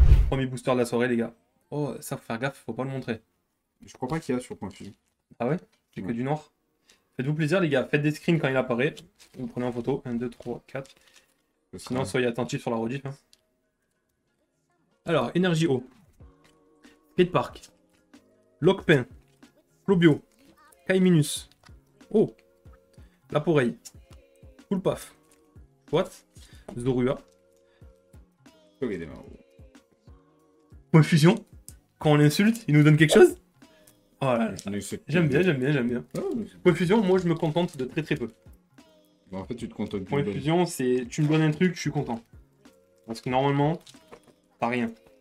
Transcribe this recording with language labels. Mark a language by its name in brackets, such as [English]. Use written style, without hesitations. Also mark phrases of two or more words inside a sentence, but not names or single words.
[French] Premier booster de la soirée les gars. Oh ça faut faire gaffe, faut pas le montrer. Je crois pas qu'il y a sur Point Fusion. Ah ouais? J'ai que Ouais. du noir. Faites-vous plaisir les gars, faites des screens quand il apparaît. Vous prenez en photo. 1, 2, 3, 4. Sinon soyez attentifs sur la rediff. Hein. Alors, énergie eau. Skatepark. Lockpin. Flobio. Kaiminus. Oh. Laporeille. Full Paf. What? Zorua. Ok, des marrons. Point fusion. Quand on l'insulte, il nous donne quelque chose? Oh là là. J'aime bien, j'aime bien, j'aime bien. Ah, mais c'est- Point fusion, moi je me contente de très très peu. Bon, en fait, tu te contentes Point d'une fusion, c'est tu me donnes un truc, je suis content. Parce que normalement, t'as rien.